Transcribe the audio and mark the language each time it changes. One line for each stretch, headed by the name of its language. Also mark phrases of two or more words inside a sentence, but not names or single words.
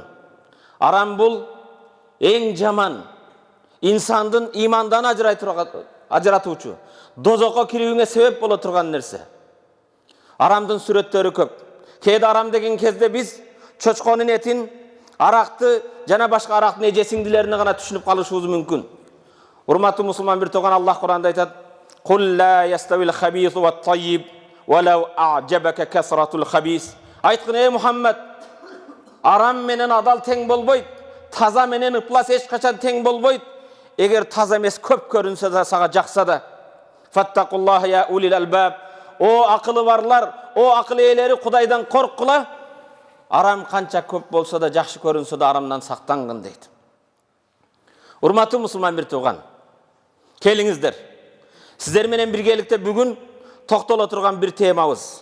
Kyrgyz: Арам бул эң жаман, инсандын имандан ажыратуучу, дозокко кирүүңө себеп боло турган нерсе. Арамдын сүрөттөрү көп. Кээде арам деген кезде биз чочконун этин, аракты жана башка арактын эжесиңдилерине гана түшүнүп калышыбыз мүмкүн. Урматтуу мусулман бир туган, Аллах Куранда айтат:
Arabic: "قل لا يستوي الخبيث والطيب ولو أعجبك كثرة الخبيث."
Kyrgyz: Айткын, ey Мухаммад, арам менен адал тең болбойт, таза менен ыплас эч качан тең болбойт. Эгер таза эмес көп көрүнсө да сага жакса да.
Arabic: فاتقوا الله يا أولي الألباب.
Kyrgyz: О акылы барлар, о акыл ээлери, Кудайдан корккула. Арам канча көп болсо да, жакшы көрүнсө да арамдан сактангын дейт. Урматтуу мусулман бир туган, келиңиздер. Сиздер менен биргеликте бүгүн токтоло турган бир темабыз.